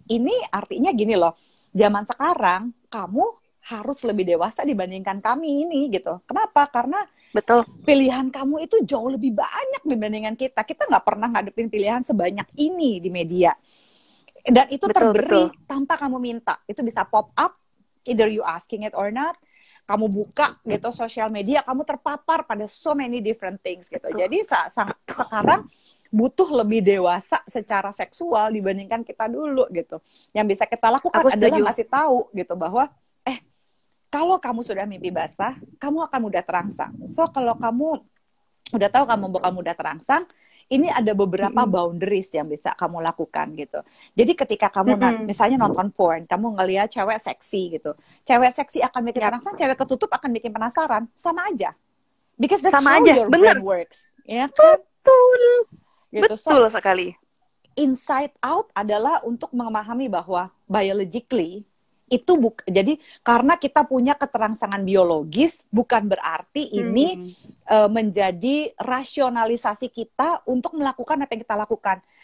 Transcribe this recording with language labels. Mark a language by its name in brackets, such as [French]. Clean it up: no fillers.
[Indonesian] Ini artinya gini loh, zaman sekarang kamu harus lebih dewasa dibandingkan kami ini gitu. Kenapa? Karena pilihan kamu itu jauh lebih banyak dibandingkan kita. Kita nggak pernah ngadepin pilihan sebanyak ini di media. Dan itu terberi tanpa kamu minta. Itu bisa [English] pop up, either you asking it or not. [Indonesian] Kamu buka gitu sosial media, kamu terpapar pada [English] so many different things [Indonesian] gitu. Jadi sekarang butuh lebih dewasa secara seksual dibandingkan kita dulu gitu. Yang bisa kita lakukan adalah ngasih tahu gitu bahwa kalau kamu sudah mimpi basah, kamu akan mudah terangsang. So, kalau kamu udah tahu kamu mudah terangsang, ini ada beberapa boundaries yang bisa kamu lakukan gitu. Jadi ketika kamu misalnya nonton porn, kamu ngelihat cewek seksi gitu. Cewek seksi akan bikin terangsang, cewek ketutup akan bikin penasaran. Sama aja. [English] Because that's how your brain works. [Indonesian] Ya kan? Betul. Gitu. Betul sekali. Inside out adalah untuk memahami bahwa biologically, itu jadi karena kita punya keterangsangan biologis, bukan berarti ini menjadi rasionalisasi kita untuk melakukan apa yang kita lakukan.